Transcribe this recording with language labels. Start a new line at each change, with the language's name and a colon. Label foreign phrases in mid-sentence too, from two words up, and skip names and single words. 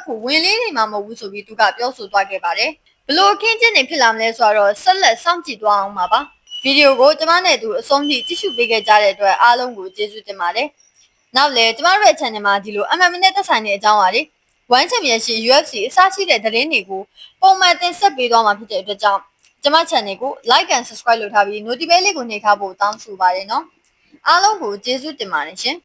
Burmese: ဖို့ဝင်လေးနေမှာမဟုတ်ဘူးဆိုပြီးသူကပြောဆိုသွားခဲ့ပါတယ်။ဘလို့အခင်းချင်းတွေဖြစ်လာမလဲဆိုတော့ဆက်လက်စောင့်ကြည့်သွားအောင်ပါပါ။ဗီဒီယိုကိုကျမနဲ့သူအဆုံးထိကြည့်ရှုပေးခဲ့ကြတဲ့အတွက်အားလုံးကိုကျေးဇူးတင်ပါတယ်။နောက်လည်းကျမတို့ရဲ့ channel မှာဒီလို MMA နဲ့သက်ဆိုင်တဲ့အကြောင်းအရာတွေ One Championship UFC အစရှိတဲ့သတင်းတွေကိုပုံမှန်တင်ဆက်ပေးသွားမှာဖြစ်တဲ့အတွက်ကြောင့်ကျမ channel ကို
English: like and subscribe
Burmese: လုပ်ထားပြီး notification လေးကိုနှိပ်ထားဖို့တောင်းဆိုပါတယ်နော်။အားလုံးကိုကျေးဇူးတင်ပါတယ်ရှင်။